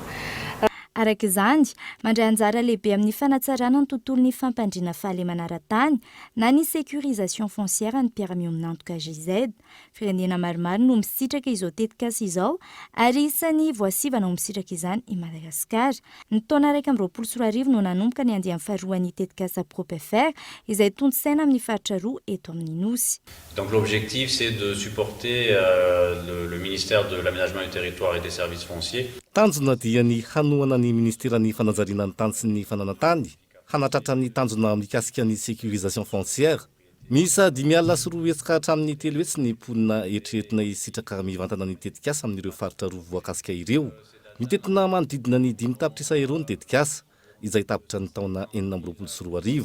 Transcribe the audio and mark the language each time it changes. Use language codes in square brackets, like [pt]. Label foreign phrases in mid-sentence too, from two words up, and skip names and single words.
[mg] Araka izany, mandray anjara lehibe amin'ny fanatsarana ny tontolon'ny fampandriana fahalemana ara-tany na ny [fr] sécurisation foncière [mg] ny mpiara-mio amin'antoka GIZ. Firenena maromaro no misitraka izao tetikasa izao ary isan'ny voasivana ho misitraka izany i Madagasikara. Ny taona 2024 no nanomboka ny andiany faharoan'ny tetikasa PROPFR izay tontosaina amin'ny faritra roa eto amin'ny Nosy. [fr] Donc l'objectif c'est de supporter le ministère de l'aménagement du territoire et des services fonciers. [mg] Tanjona dia ny hanoana ny ministerany fanajariana ny tany sy ny fananantany hanatratra ny tanjona mikasika ny [fr] sécurisation foncière. [mg] Misa 5.4 hetsika hatramin'ny 3 hetsy ny ponina eritreretina isitraka mivantana ny tetikasa amin'ireo faritra roa voakasika ireo. Mitetina manodidina ny 5 tapitrisa euro ny tetikasa izay tapitra ny taona 2024.